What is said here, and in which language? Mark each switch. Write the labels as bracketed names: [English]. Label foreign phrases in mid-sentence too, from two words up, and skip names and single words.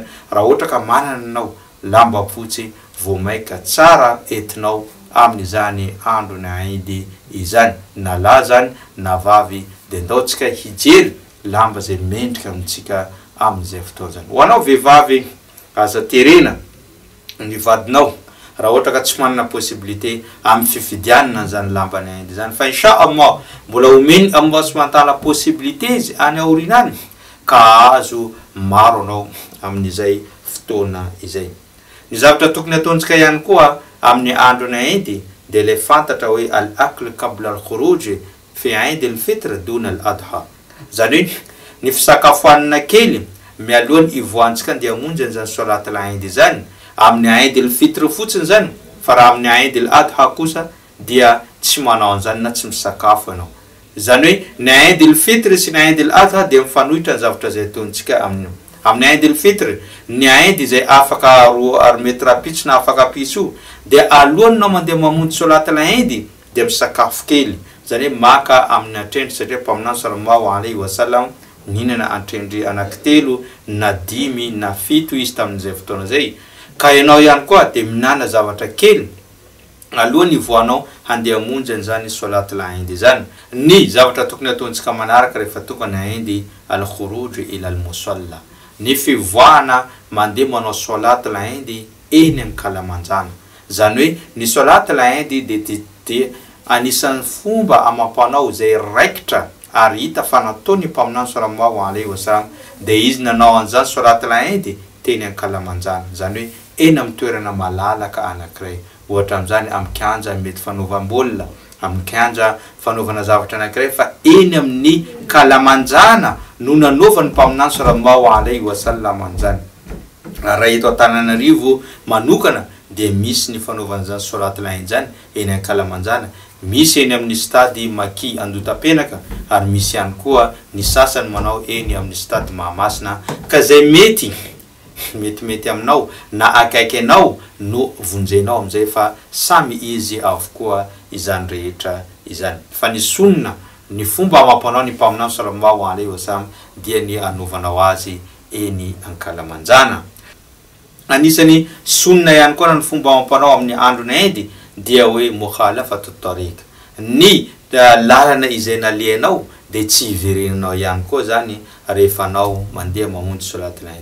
[Malagasy] Raha ohatra ka manana anao lamba fotsy voamaika tsara entinao amin'izany androny Eid izany, na lahy zany na vavy dia ndaontsika hijery lamba zay mendrika amintsika amin'izay fotoana zany. Ho anao vehivavy aza terena ny vadinao raha ohatra ka tsy manana possibilité amin'ny fifidianana zany lambany Inde zany fa inshallah mbola omeny [Arabic] الله سبحانه وتعالى [Malagasy] possibilité izy any aorinany ka azo maro anao amin'izay fotoana izay. Ny zavatra tokony ataontsika ihany koa amin'ny androny Inde dia le fantatra hoe [Arabic] الأكل قبل الخروج في عيد الفطر دون الأضحى. [Malagasy] Zany hoe ny fisakafoanana kely mialohan'ny ivoantsika dia hamonjy zany [Arabic] صلاة العيد [Malagasy] zany amin'ny Eid al-Fitr fotsiny zany, fa raha amin'ny Eid al-Adha kosa dia tsy manao an'izany na tsy misakafo ianao. Zany hoe ny Eid al-Fitr sy ny Eid al-Adha dia mifanohitra ny zavatra izay ataontsika amin'ny Eid al-Fitr, ny Eid izay afaka roa metatra pitso na afaka piso dia alohanao mandeha mamonjy [Arabic] صلاة العيد [Malagasy] dia misakafo kely. Zany hoe maka amin'ny atrendry satria mpaminany [Arabic] صلى الله عليه وسلم [Malagasy] nihinana atrendry anankitelo na 5 na 7 izy tamin'izay fotoana zay. Ka ianao ihany koa dia minana zavatra kely alohan'ny voanao handeha hamonjy an'izany [Arabic] صلاة العيد [Malagasy] zany. Ny zavatra tokony ataontsika manaraka rehefa tonga ny Eid [Arabic] الخروج إلى المصلى, [Malagasy] ny fivoahana mandeha manao [Arabic] صلاة العيد [Malagasy] eny amin'ny kalamanjana. Zany hoe ny [Arabic] صلاة العيد [Malagasy] dia anisan'ny fomba amam-panao zay raikitra ary hita fa nataony mpaminany [Arabic] صلى الله عليه وسلم [Malagasy] dia izy nanao an'izany [Arabic] صلاة العيد [Malagasy] teny amin'ny kalamanjana. Zany hoe eny amin'ny toerana malalaka anankiray, ohatra amin'izany amin'ny kianja mety fanaovam-baolina, amin'ny kianja fanaovana zavatra anankiray, fa eny amin'ny kalamanjana no nanaovan'ny mpaminany [Arabic] صلى الله عليه وسلم [Malagasy] an'izany. Raha eto Antananarivo manokana dia misy ny fanaovan'izany [Arabic] صلاة العيد [Malagasy] zany eny amin'ny kalamanjana, misy eny amin'ny stady Maki Andotapenaka ary misy ihany koa ny sasany manao eny amin'ny stady Mahamasina. Ka zay mety aminao na akaiky anao no vonjenao amizay fa samy izy avokoa izany rehetra izany. Fa ny sunna, ny fomba amam-panao ny mpaminany [Arabic] صلى الله عليه وسلم [Malagasy] dia ny anovanao azy eny ankalamanjana. Anisany sunna ihany koa ny fomba amam-panao amin'ny androny Eid dia hoe [Arabic] مخالفة الطريق, [Malagasy] ny lalana izay nalehanao dia tsy iverenanao ihany koa zany rehefa anao mandeha mamonjy [Arabic] صلاة العيد.